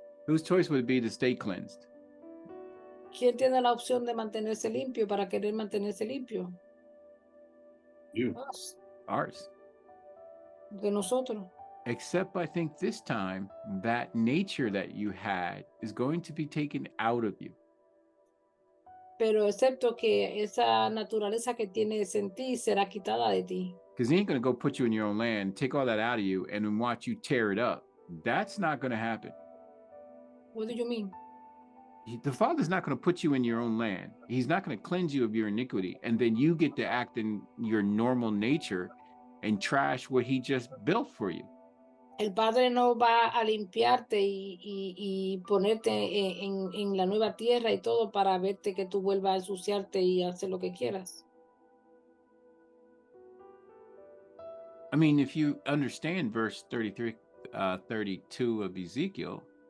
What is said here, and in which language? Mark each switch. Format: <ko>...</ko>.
<en>Whose choice would it be to stay cleansed?</en> <es>¿Quién tiene la opción de mantenerse limpio para querer mantenerse limpio?</es> <en>You. Us. Ours.</en> <es>De nosotros.</es> <en>Except I think this time that nature that you had is going to be taken out of you.</en> <es>Pero excepto que esa naturaleza que tienes en ti será quitada de ti.</es> <en>Because he ain't going to go put you in your own land, take all that out of you, and then watch you tear it up. That's not going to happen. What do you mean? The Father's not going to put you in your own land. He's not going to cleanse you of your iniquity. And then you get to act in your normal nature and trash what he just built for you.</en> <es>El Padre no va a limpiarte y ponerte en la nueva tierra y todo para verte que tú vuelvas a ensuciarte y hacer lo que quieras.</es> <en>I mean, if you understand verse 32 of Ezekiel,</en>